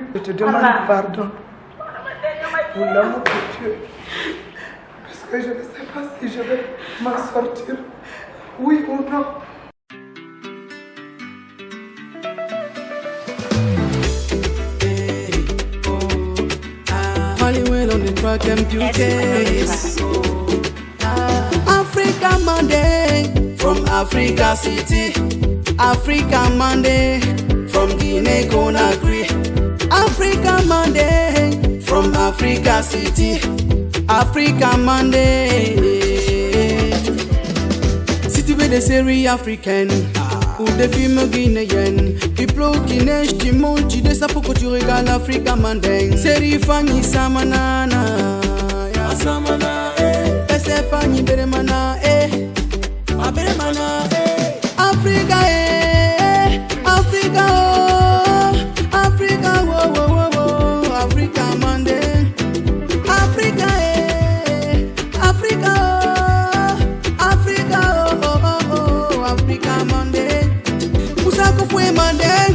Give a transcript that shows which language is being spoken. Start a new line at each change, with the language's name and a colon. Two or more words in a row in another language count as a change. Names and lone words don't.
French: Je te demande pardon. Pour l'amour de Dieu. Parce que je ne sais pas si je vais m'en sortir. Oui ou non.
English: Hollywood on the track and beauties. Africa Monday from Africa City. Africa Monday from Guinea Conakry. Africa Monday from Africa City. Africa Monday.
French: Si tu veux des séries africaines ou des films guinéens, tu pleures, qui neige, tu montes, tu descends pour que tu regardes Africa Monday. Série Fanny Samanana, Samana, Pese Fanny Beremana, Beremana, Africa, Africa, oh, Africa, oh, oh, oh, oh, Africa Monday, Africa, Africa, oh, Africa, oh, oh, oh, Africa Monday, Musako fue Monday,